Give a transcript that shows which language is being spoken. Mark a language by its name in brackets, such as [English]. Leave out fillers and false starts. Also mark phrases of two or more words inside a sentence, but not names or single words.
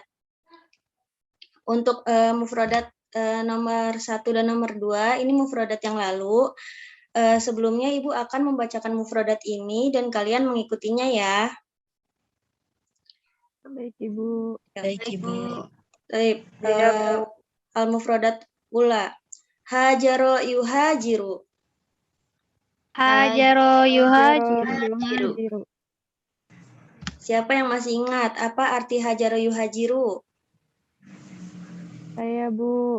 [Indonesian] Untuk mufrodat nomor 1 dan nomor 2, ini mufrodat yang lalu. Sebelumnya Ibu akan membacakan mufrodat ini dan kalian mengikutinya ya. Baik, Ibu. Baik, Ibu. Baik, Iya, Bu. [Arabic] المفردات الأولى. هاجر يهاجر. هاجر يهاجر. [Indonesian] Siapa yang masih ingat apa arti [Arabic] هاجر يهاجر? [Indonesian] Saya, Bu.